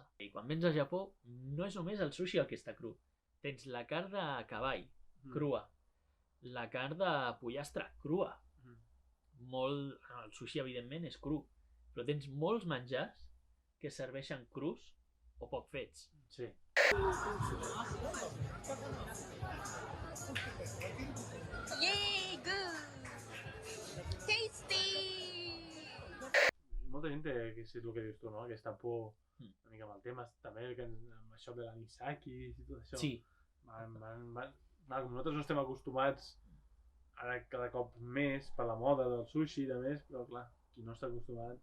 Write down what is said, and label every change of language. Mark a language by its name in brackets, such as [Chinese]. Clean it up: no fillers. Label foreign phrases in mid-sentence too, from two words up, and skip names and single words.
[Catalan] I quan vens a Japó, no és només el sushi el que està cru. Tens la carn de cavall, crua. La carn de pollastre, crua. El sushi, evidentment, és cru. Però tens molts menjars que serveixen crus o poc fets. Sí. [English] Yay, good! Tasty! [Catalan] Molta gent té, que és el que dius tu, no? Aquesta por una mica amb el tema, també amb això de l'anisaki i tot això. Sí. Com nosaltres no estem acostumats ara cada cop més per la moda del sushi i de més, però clar, qui no està acostumat...